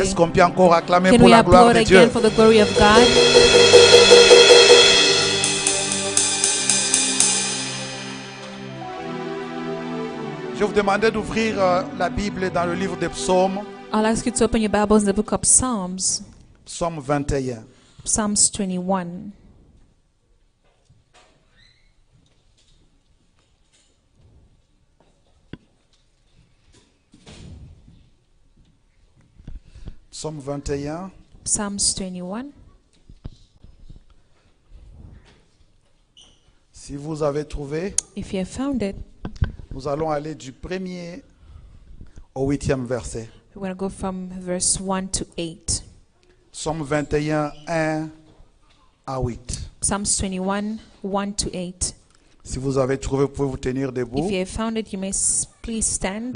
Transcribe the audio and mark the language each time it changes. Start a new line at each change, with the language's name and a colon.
French: Est-ce qu'on peut encore acclamer
English: Can
French: pour
English: we
French: la gloire
English: applaud
French: de Dieu?
English: again for the glory of God?
French: Je vais vous demander d'ouvrir la Bible dans le livre des psaumes,
English: I'll ask you to open your Bibles in the book of Psalms,
French: psaume 21.
English: Psalms 21.
French: Psaume 21.
English: Psalms 21.
French: Si vous avez trouvé,
English: If you have found it,
French: nous allons aller du 1er au 8e verset.
English: we're going to go from verse 1 to 8.
French: Psaume 21, 1 à 8.
English: Psalms 21, 1 to 8.
French: Si vous avez trouvé, vous pouvez vous tenir debout.
English: If you have found it, you may please stand.